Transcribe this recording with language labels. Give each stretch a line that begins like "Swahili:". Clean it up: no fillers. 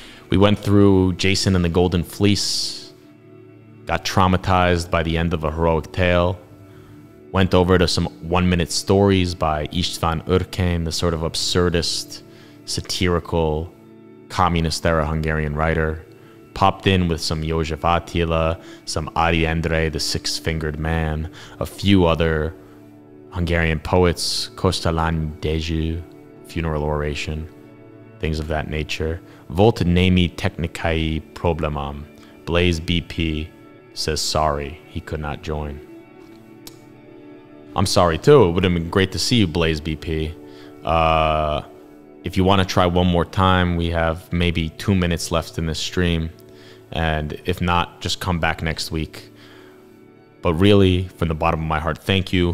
English: We went through Jason and the Golden Fleece, got traumatized by the end of a heroic tale, went over to some 1-minute stories by István Ürkén, the sort of absurdist, satirical, communist-era Hungarian writer, popped in with some József Attila, some Adi Endre, the Six-Fingered Man, a few other Hungarian poets, Kosztolány Dezső, funeral oration, things of that nature.
Hungarian: Volt némi technikai problémám.
English: Blaze BP says sorry, he could not join. I'm sorry too, it would have been great to see you, Blaze BP. If you want to try one more time, we have maybe 2 minutes left in this stream. And if not, just come back next week. But really, from the bottom of my heart, thank you.